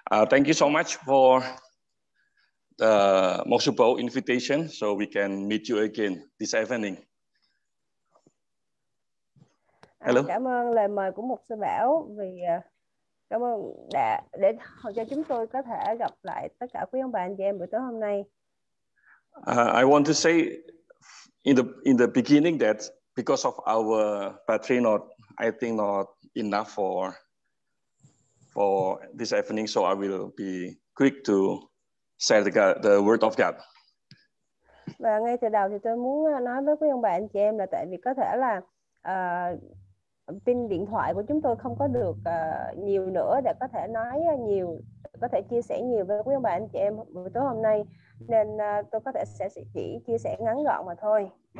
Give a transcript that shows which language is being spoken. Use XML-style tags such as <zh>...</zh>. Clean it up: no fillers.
<en>Thank you so much for the Mosubo invitation, so we can meet you again this evening. Hello.</en> <vi>Cảm ơn lời mời của mục sư Bảo, vì cảm ơn để cho chúng tôi có thể gặp lại tất cả quý ông bà anh chị em buổi tối hôm nay.</vi> <en>I want to say in the beginning that because of our battery I think not enough for this evening, so I will be quick to share the word of God.</en> <vi>Và ngay từ đầu thì tôi muốn nói với quý ông bà anh chị em là tại vì có thể là pin điện thoại của chúng tôi không có được nhiều nữa để có thể nói nhiều, có thể chia sẻ nhiều với quý ông bà anh chị em buổi tối hôm nay, nên tôi có thể sẽ chỉ chia sẻ ngắn gọn mà thôi.</vi>